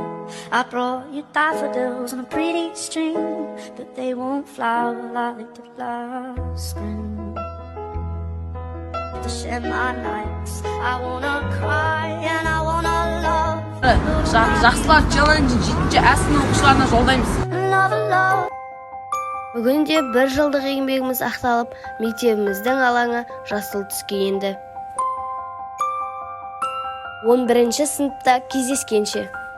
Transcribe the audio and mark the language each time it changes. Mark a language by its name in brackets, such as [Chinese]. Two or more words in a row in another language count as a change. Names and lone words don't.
[English] I brought you daffodils on a pretty string, but they won't flower like they did last spring. to share my nights. I wanna cry and I wanna love. [Kazakh] Жақсылар челленджін 7-ші А сынып оқушыларына жолдаймыз. [English] Another love. [Kazakh] Бүгінде 1 жылдық еңбегіміз ақталып, мектебіміздің алаңы жасыл түске енді. 11-ші сыныпта кездескенше.